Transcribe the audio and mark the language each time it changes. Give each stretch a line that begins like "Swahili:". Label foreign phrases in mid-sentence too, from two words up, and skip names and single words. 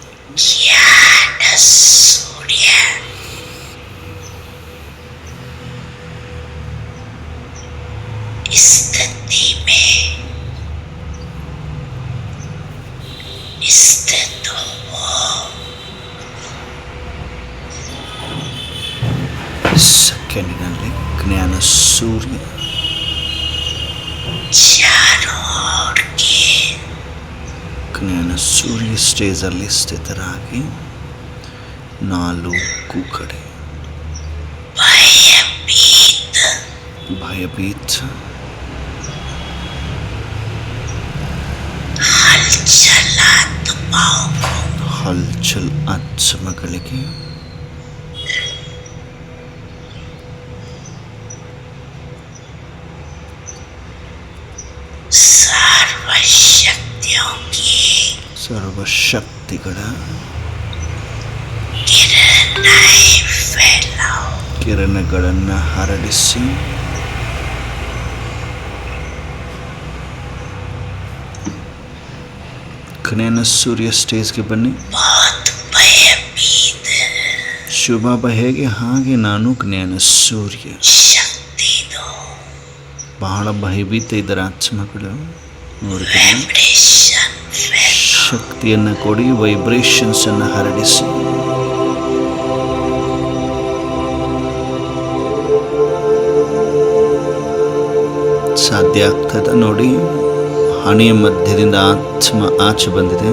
Hindi: ज्ञान सूर्य स्थिति में स्थित हो।
Kannada: ಸೆಕೆಂಡಿನಲ್ಲಿ ಜ್ಞಾನ ಸೂರ್ಯ
Hindi: चारों ओर के
Kannada: ಜ್ಞಾನ ಸೂರ್ಯ ಸ್ಟೇಜಲ್ಲಿ ಸ್ಥಿತರಾಗಿ ನಾಲ್ಕು ಕಡೆ
Hindi: भयभीत
Kannada: ಭಯಭೀತ
Hindi: हलचल आत्माओं को
Kannada: ಹಲ್ಚಲ್ ಆತ್ಮಗಳಿಗೆ
Hindi: सर्वशक्तियों की
Kannada: ಸರ್ವಶಕ್ತಿಗಳ
Hindi: किरणें फैलाओ।
Kannada: ಕಿರಣಗಳನ್ನು ಹರಡಿಸಿ ಜ್ಞಾನ ಸೂರ್ಯ ಸ್ಟೇಜ್ಗೆ ಬನ್ನಿ.
Hindi: बहुत भयभीत
Kannada: ಶುಭಾಬ ಹೇಗೆ ಹಾಗೆ ನಾನು ಜ್ಞಾನ ಸೂರ್ಯ.
Hindi: शक्ति दो,
Kannada: ಬಹಳ ಭಯಭೀತ ಇದ್ದಾರೆ ಆತ್ಮಗಳು. ನೋಡ್ತೀನಿ,
Hindi: वाइब्रेशन फैलाओ।
Kannada: ಶಕ್ತಿಯನ್ನು ಕೊಡಿ, ವೈಬ್ರೇಷನ್ಸ್ ಅನ್ನು ಹರಡಿಸಿ. ಸಾಧ್ಯ ಆಗ್ತದ ನೋಡಿ, ಹಣೆಯ ಮಧ್ಯದಿಂದ ಆತ್ಮ ಆಚೆ ಬಂದಿದೆ.